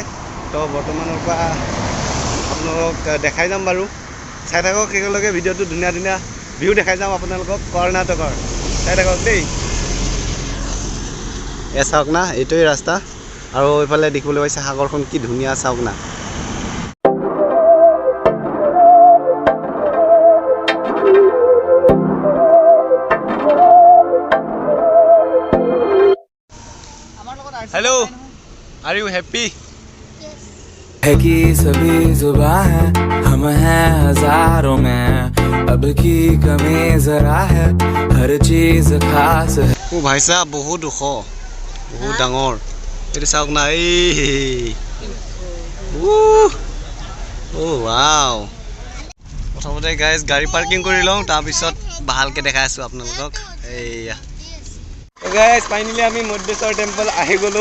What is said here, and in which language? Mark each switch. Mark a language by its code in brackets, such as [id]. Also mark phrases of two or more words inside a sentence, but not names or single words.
[as] তো বৰ্তমানৰ পৰা আপোনালোকক দেখাই যাম বাৰু, চাই থাকক একেলগে ভিডিঅ'টো। ধুনীয়া ধুনীয়া ভিউ দেখাই যাম আপোনালোকক কৰ্ণাটকৰ, চাই থাকক দেই। এয়া চাওক না, এইটোৱেই ৰাস্তা। আৰু এইফালে দেখিবলৈ পাইছে সাগৰখন কি ধুনীয়া, চাওক না। [en] Hello, are you happy? [hi] है कि सभी जुबां है, हम हैं हजारों में, अब की कमी जरा है, हर चीज खास है। ओ भाई साहब, बहुत ओख, बहुत डाঙৰ। [as] এইটো চাওক না, এই ও ৱাও। প্ৰথমতে গাইজ গাড়ী পাৰ্কিং কৰি লওঁ, তাৰপিছত ভালকৈ দেখাই আছোঁ আপোনালোকক। এইয়া গাইজ ফাইনেলি আমি মুদ্ৰেশ্বৰ টেম্পল আহি গ'লোঁ।